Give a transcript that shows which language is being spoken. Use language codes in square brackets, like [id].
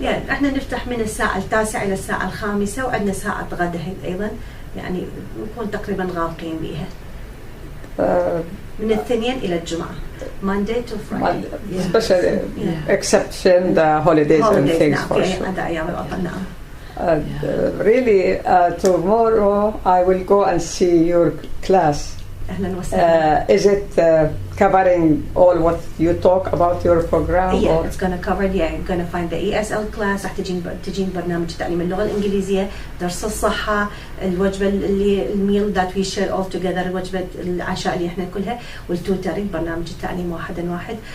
[ar] احنا نفتح من الساعة 9 إلى الساعة 5 وعندنا ساعة غدا أيضا، يعني نكون تقريبا غارقين بيها. من الاثنين إلى الجمعة. [en] Monday to Friday. Especially exception the holidays and things for sure. [ar] هذا أيام الوطن. نعم. [en] Really, tomorrow I will go and see your class [ar] أهلا وسهلا. [en] Is it covering all what you talk about your program? Yeah, it's going to cover. Yeah, you're going to find the ESL class. [ar] راح تجين برنامج تعليم اللغة الإنجليزية، درس الصحة، الوجبة اللي الميل [en] that we share all together، [ar] الوجبة العشاء اللي احنا كلها، والتوترينج برنامج التعليم واحد.